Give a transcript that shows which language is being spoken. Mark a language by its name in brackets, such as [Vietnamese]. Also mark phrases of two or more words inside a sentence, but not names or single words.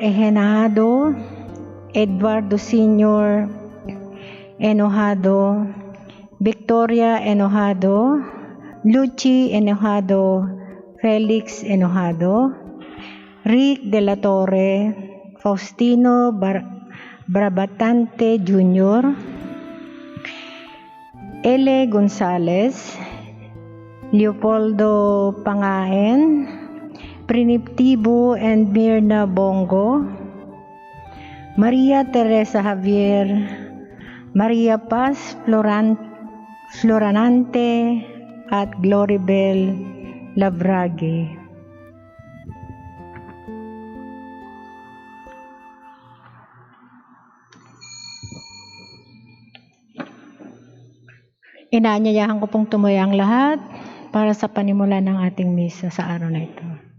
[Filipino] Ejenado, Eduardo Sr. Enojado, Victoria Enojado, Lucy Enojado, Felix Enojado, Rick de la Torre, Faustino Brabatante Jr., Ele Gonzalez, Leopoldo Pangaen, Primitivo and Mirna Bongo, Maria Teresa Javier, Maria Paz Floranante at Gloribel Labrage. Inaanyayahan ko pong tumuya ang lahat para sa panimula ng ating misa sa araw na ito.